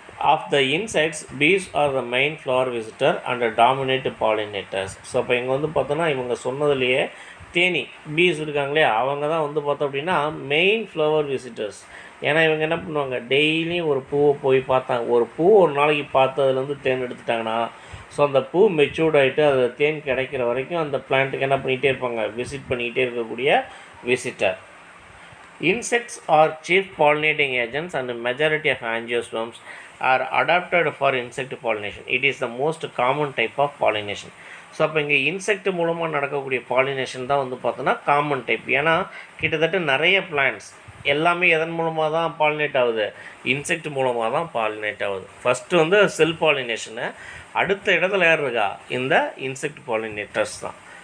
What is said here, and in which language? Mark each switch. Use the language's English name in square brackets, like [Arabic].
[English] Of the insects, bees are the main flower visitor and dominate pollinators. [Tamil] So இப்போ இங்கே வந்து பார்த்தோன்னா இவங்க சொன்னதுலேயே தேனி பீஸ் இருக்காங்களே அவங்க தான் வந்து பார்த்தோம் அப்படின்னா மெயின் ஃப்ளவர் விசிட்டர்ஸ். ஏன்னா இவங்க என்ன பண்ணுவாங்க, டெய்லியும் ஒரு பூவை போய் பார்த்தாங்க, ஒரு பூ ஒரு நாளைக்கு பார்த்ததுலேருந்து தேன் எடுத்துட்டாங்கன்னா ஸோ அந்த பூ மெச்சூர்ட் ஆகிட்டு அது தேன் கிடைக்கிற வரைக்கும் அந்த பிளான்ட்டுக்கு என்ன பண்ணிகிட்டே இருப்பாங்க, விசிட் பண்ணிக்கிட்டே இருக்கக்கூடிய visitor. [English] Insects are chief pollinating agents and majority of angiosperms are adapted for insect pollination. It is the most common type of pollination. [Tamil] So அப்போ இங்கே இன்செக்ட் மூலமாக நடக்கக்கூடிய பாலினேஷன் தான் வந்து பார்த்தோன்னா காமன் டைப். ஏன்னா கிட்டத்தட்ட நிறைய பிளான்ட்ஸ் எல்லாமே எதன் மூலமாக தான் பாலினேட் ஆகுது, இன்செக்ட் மூலமாக தான் பாலினேட் ஆகுது. ஃபஸ்ட்டு வந்து செல் பாலினேஷனு, அடுத்த இடத்துல யார் இருக்கா, இந்த இன்செக்ட் பாலினேட்டர்ஸ் தான்.